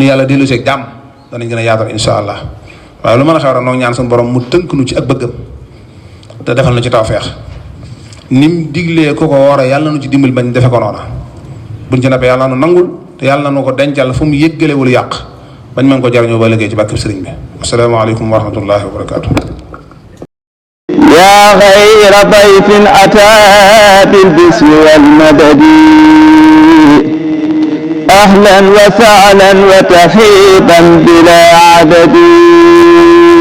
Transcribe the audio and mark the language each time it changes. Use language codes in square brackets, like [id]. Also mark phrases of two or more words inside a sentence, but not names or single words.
[wo] yàlla dellu seeg jàmm danañ gën a yaatal [ar] إن شاء الله [wo] waaye lu mën a xew rek noo ñaan suñu borom mu tënk nu ci ak bëggam te defal na ci tawfeex nim diglee ku ko woore yàlla nu ci dimbali bañ defe ko noona buñ ci nappee yàlla nu nangul te yàlla nu ko dencal fu mu yëggalewul yàq bañ mën ko jariñoo ba liggéey ci bàkkib sëriñ bi [ar] السلام عليكم ورحمة الله وبركاته. يا غير ضيف أتى بالبسم والمدد أهلا وسهلا وترحيبا بلا عدد